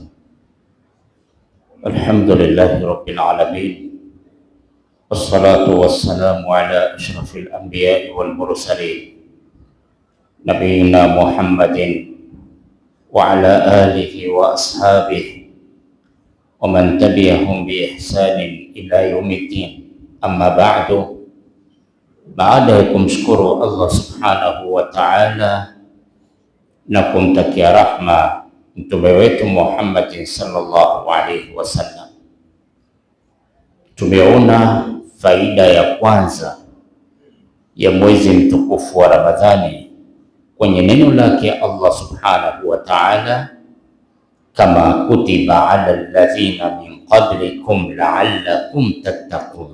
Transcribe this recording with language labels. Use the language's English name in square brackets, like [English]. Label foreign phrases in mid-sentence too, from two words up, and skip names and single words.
[Arabic] الحمد لله رب العالمين والصلاة والسلام على أشرف الأنبياء والمرسلين نبينا محمد وعلى آله وأصحابه ومن تبعهم بإحسان إلى يوم الدين. أما بعد, [Swahili] baada ya kumshukuru Allah [Arabic] سبحانه وتعالى [Swahili] na kumtakia rahma mtume wetu Muhammad [Arabic] صلى الله عليه وسلم, [Swahili] tumeona faida ya kwanza ya mwezi mtukufu wa Ramadhani kwenye neno lake Allah [Arabic] سبحانه وتعالى, كما كتب على الذين من قبلكم لعلكم تتقون.